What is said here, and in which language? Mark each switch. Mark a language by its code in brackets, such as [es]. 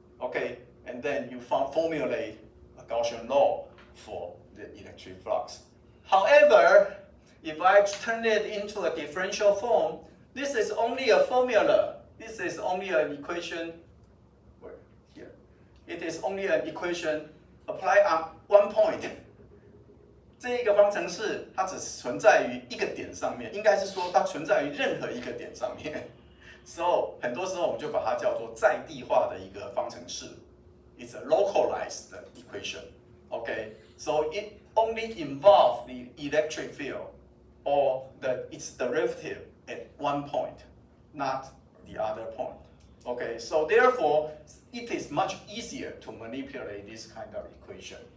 [en] Okay, and then you formulate a Gaussian law for the electric flux. However, if I turn it into a differential form, this is only a formula. This is only an equation. Here, it is only an equation applied on one point. [zh] 这个方程式它只存在于一个点上面，应该是说它存在于任何一个点上面。 So 很多时候我们就把它叫做在地化的一个方程式。 [en] It's a localized equation. Okay, so it only involves the electric field or its derivative at one point, not the other point. Okay, so therefore it is much easier to manipulate this kind of equation.